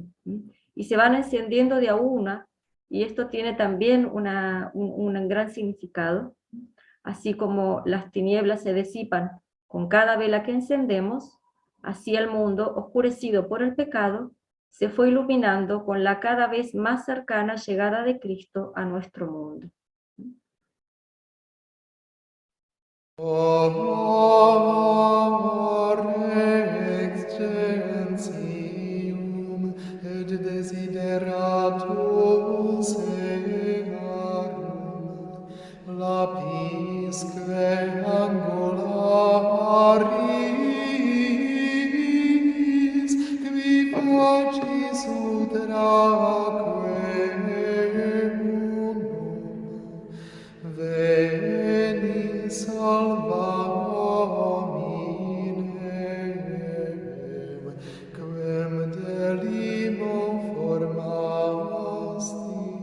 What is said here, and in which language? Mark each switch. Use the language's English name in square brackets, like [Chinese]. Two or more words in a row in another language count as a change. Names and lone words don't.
[Spanish] Y se van encendiendo de a una, y esto tiene también un gran significado. Así como las tinieblas se disipan con cada vela que encendemos, así el mundo, oscurecido por el pecado, se fue iluminando con la cada vez más cercana llegada de Cristo a nuestro mundo. [Latin] Rex gentium et desideratus earum, lapisque angularis, qui facis utraque unum, veni salva hominem, quem delimo formasti.